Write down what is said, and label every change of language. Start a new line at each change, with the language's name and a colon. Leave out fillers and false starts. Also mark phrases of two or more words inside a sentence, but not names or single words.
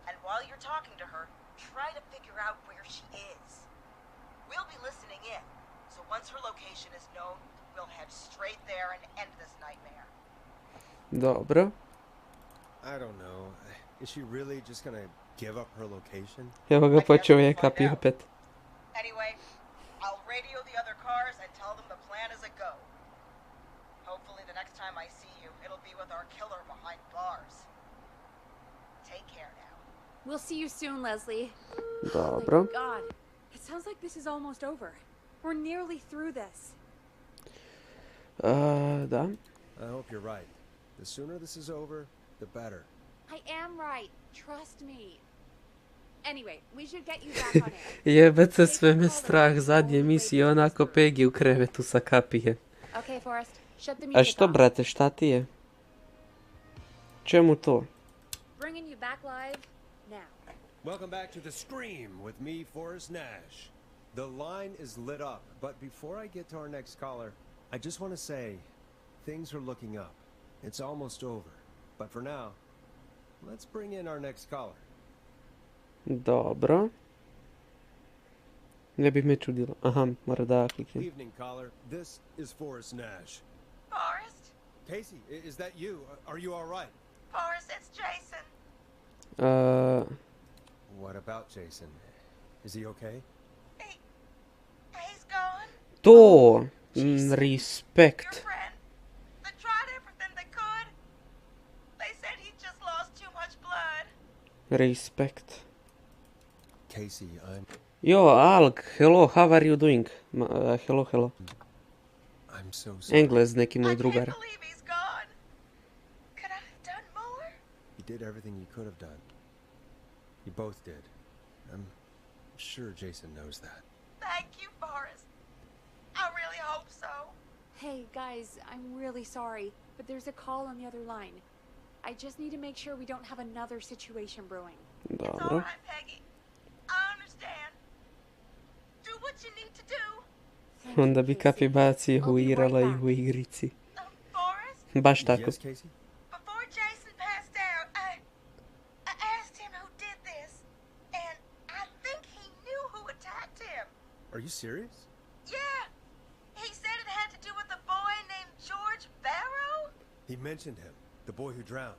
English: And while you're talking to her, try to figure out where she is. We'll be listening in, so once her location is known, we'll head straight there and end this nightmare.
Bosnian: Dobro.
English: I don't know. Is she really just gonna give up her location?
Bosnian: Evo ga počeo je Capy opet.
English: Anyway, I'll radio the other cars and tell them the plan is a go. Hopefully the next time I see you, it'll be with our killer behind bars. Take care now. We'll see you soon, Leslie.
Bosnian: Dobro.
English: Oh my God. It sounds like this is almost over. We're nearly through this.
Bosnian: Da.
English: I hope you're right. The sooner this is over, the better. I am right. Trust me. Anyway, we should get you back on air.
Bosnian: Jebate, sve me strah. Zadnje emisije onako Peggy u krevetu sa Capyjem.
English: Okay, Forrest. Shut the A music
Bosnian: što,
English: off.
Bosnian: brate, šta ti je? Čemu to?
English: Bringing you back live now. Welcome back to The Scream with me, Forrest Nash. The line is lit up, but before I get to our next caller, I just want to say, things are looking up. It's almost over. But for now, let's bring in our next caller.
Bosnian: Dobro. Ne bi me čudilo. Aha, mora da kliknem.
English: Evening, caller. This is Forrest Nash. Forrest? Casey, is that you? Are you all right? Forrest, it's Jason. What about Jason? Is he okay? He's gone.
Bosnian: To! Respekt.
English: Your friend. They tried everything they could. They said he just lost too much blood.
Bosnian: Respekt.
English: Casey, I'm... Yo, Alk, hello, how are you doing? Hello, hello. I'm so sorry.
Bosnian: Englez, neki moj drugar.
English: He's gone. Could I have done more? You did everything you could have done. You both did. I'm sure Jason knows that. Thank you, Forrest. I really hope so. Hey, guys, I'm really sorry, but there's a call on the other line. I just need to make sure we don't have another situation brewing. It's all right, Peggy. I understand. Do what you need to do.
Bosnian: Onda bi Capy bacio u igrala ih u igrici. Baš tako.
English: Yes, Casey? Before Jason passed out, I asked him who did this, and I think he knew who attacked him. Are you serious? Yeah. He said it had to do with a boy named George Barrow. He mentioned him, the boy who drowned.